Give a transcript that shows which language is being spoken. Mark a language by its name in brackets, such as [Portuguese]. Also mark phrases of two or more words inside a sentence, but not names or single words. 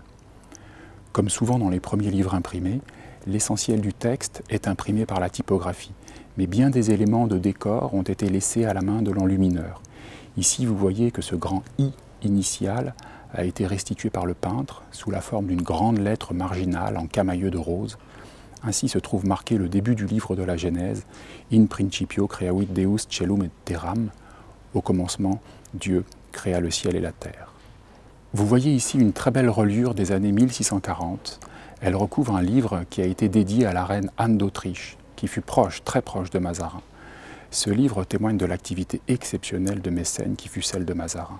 [French] Comme souvent dans les premiers livres imprimés, l'essentiel du texte est imprimé par la typographie, mais bien des éléments de décor ont été laissés à la main de l'enlumineur. Ici, vous voyez que ce grand « I » initial a été restitué par le peintre sous la forme d'une grande lettre marginale en camailleux de rose. Ainsi se trouve marqué le début du livre de la Genèse, « [Latin] In principio creavit Deus caelum et terram », [French] au commencement, Dieu créa le ciel et la terre. Vous voyez ici une très belle reliure des années 1640. Elle recouvre un livre qui a été dédié à la reine Anne d'Autriche, qui fut proche, très proche de Mazarin. Ce livre témoigne de l'activité exceptionnelle de mécène qui fut celle de Mazarin.